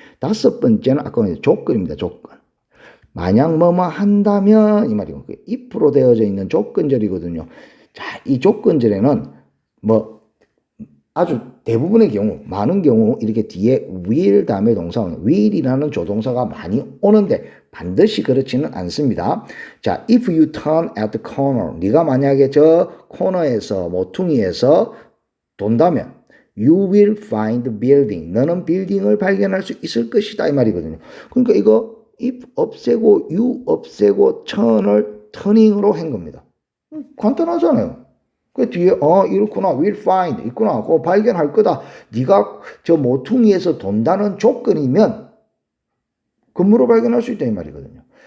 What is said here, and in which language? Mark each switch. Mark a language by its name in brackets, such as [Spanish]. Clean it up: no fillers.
[Korean] 다섯 번째는 아까 조건입니다. 조건. 만약 뭐뭐 한다면 이 말이고 if로 되어져 있는 조건절이거든요. 자, 이 조건절에는 뭐 아주 대부분의 경우, 많은 경우 이렇게 뒤에 will 다음에 동사 오는 will이라는 조동사가 많이 오는데 반드시 그렇지는 않습니다. [English] 자, if you turn at the corner, [Korean] 네가 만약에 저 코너에서 모퉁이에서 돈다면 [English] you will find the building. [Korean] 너는 빌딩을 발견할 수 있을 것이다 이 말이거든요. 그러니까 이거 if 없애고 you 없애고 turn을 turning으로 한 겁니다. 간단하잖아요. 그 뒤에 이렇구나 will find 있구나 그거 발견할 거다. 네가 저 모퉁이에서 돈다는 조건이면 건물을 발견할 수 있다 이 말이거든요.